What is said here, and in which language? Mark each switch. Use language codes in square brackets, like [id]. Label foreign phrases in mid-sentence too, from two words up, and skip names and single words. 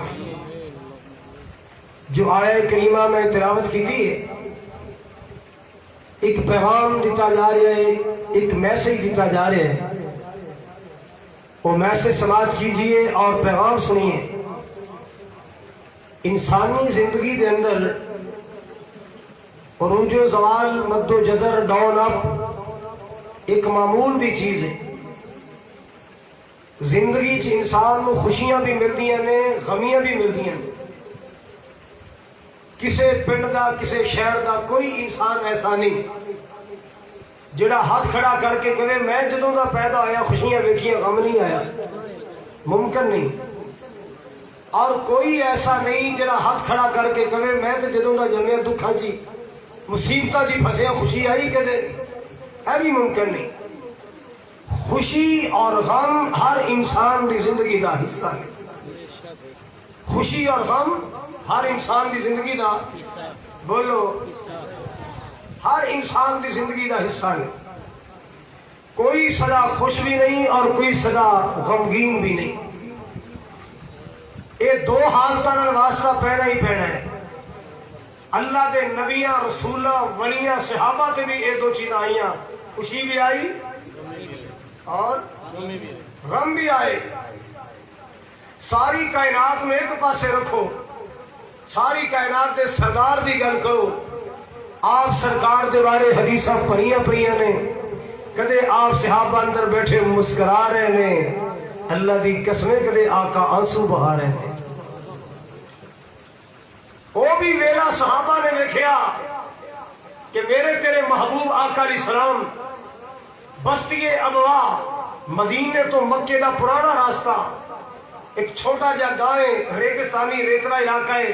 [ur] جو آیہ کریمہ میں تلاوت کی تھی، ایک پیغام دیتا جا رہا ہے، ایک میسیج دیتا جا رہا ہے، وہ میسیج سماعت کیجئے اور پیغام سنیے۔ انسانی زندگی کے اندر عروج و زوال، مد و جزر، [en] down up [ur] ایک معمول دی چیز ہے۔ [pa] زندگی چ انسان کو خوشیاں بھی ملدیاں نے، غمیاں بھی ملدیاں نے۔ کسے پنڈ دا، کسے شہر دا کوئی انسان ایسا نہیں جڑا ہاتھ کھڑا کر کے کہے میں جدوں دا پیدا ہویا خوشیاں ویکھیاں غم نہیں آیا، ممکن نہیں۔ اور کوئی ایسا نہیں جڑا ہاتھ کھڑا کر کے کہے میں تو جدوں دا جمعہ دکھاں جی مصیبتاں جی پھسیا خوشی آئی کدے، ہے بھی ممکن نہیں۔ خوشی اور غم ہر انسان دی زندگی دا حصہ ہے۔ خوشی اور غم ہر انسان دی زندگی دا، بولو، ہر انسان دی زندگی دا حصہ ہے۔ [ur] کوئی سدا خوش بھی نہیں اور کوئی سدا غمگین بھی نہیں۔ [pa] یہ دو حالتاں نال واسطہ پینا ہی پینا ہے۔ اللہ دے نبیاں، رسولاں، ولیاں، صحابہ تے بھی یہ دو چیزاں آئیاں، [ur] خوشی بھی آئی اور غم بھی آئے۔ [pa] ساری کائنات میں ایک پاسے رکھو، ساری کائنات دے سردار دی گل کرو، آپ سرکار دے بارے حدیثاں پڑھیاں پڑھیاں نے، کدے آپ صحابہ اندر بیٹھے مسکرا رہے نے، اللہ دی قسمیں کدے آقا آنسو بہا رہے نے۔ وہ بھی ویلا صحابہ نے ویکھیا کہ میرے تیرے محبوب آقا [ar] علیہ السلام [pa] بستی ابوا، مدینے تو مکے دا پرانا راستہ، ایک چھوٹا جا گاؤں ریگستانی ریترا علاقہ ہے۔